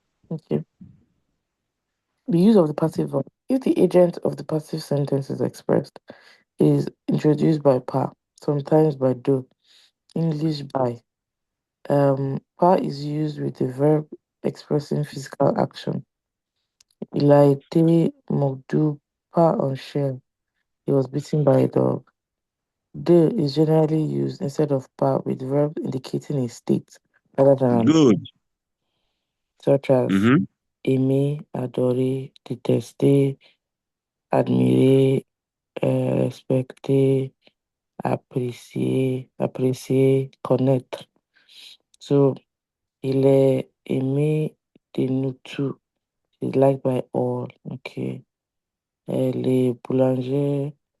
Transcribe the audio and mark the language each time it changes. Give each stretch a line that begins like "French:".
English: Okay. The use of the passive verb. If the agent of the passive sentence is expressed, it is introduced by pa, sometimes by do, English by. Pa is used with a verb expressing physical action.
French: Il a été mordu par un chien.
English: He was beaten by a dog. De is generally used instead of pa with verb indicating a state rather than an, Good. such as Mm-hmm.
French: aimer, adorer, détester, admirer, respecter, apprécier, connaître. So, il est aimé de nous tous.
English: He's liked by all. Okay.
French: Les boulangers